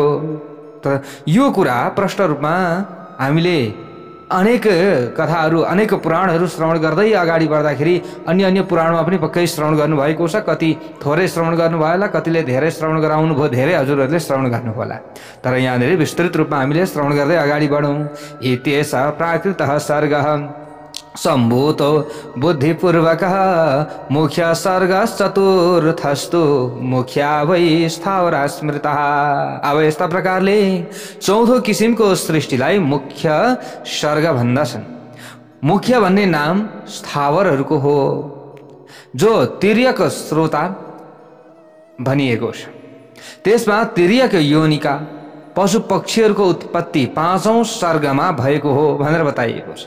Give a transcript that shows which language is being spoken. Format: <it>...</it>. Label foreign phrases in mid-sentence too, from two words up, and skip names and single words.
<ne>त यो कुरा प्रष्ट रूपमा हामीले अनेक कथाहरू, अनेक पुराणहरू श्रवण गर्दै अगाडि बढ्दाखेरि अन्य पुराणमा पनि पक्कै श्रवण गर्नुभएको छ। कति थोरै श्रवण गर्नुभयो होला, कतिले धेरै श्रवण गराउनु भयो, धेरै हजुरहरूले श्रवण गर्नु होला। तर यहाँनिर विस्तृत रूपमा हामीले श्रवण गर्दै अगाडि बढौँ।</ne> <sa>इत्येष प्राकृतः सर्गः सम्भूतो बुद्धिपूर्वकः मुख्य सर्गश्चतुर्थस्तु मुख्या वै स्थावरा स्मृतः।</sa> <ne>अब यस्ता प्रकारले 14 किसिमको सृष्टिलाई मुख्य सर्ग भन्दछन्। मुख्य भन्ने नाम स्थावरहरूको हो, जो तिर्यक श्रोता भनिएको छ। त्यसमा तिर्यक योनिका पशु पक्षीहरूको उत्पत्ति 5औं सर्गमा भएको हो भनेर बताइएको छ।</ne>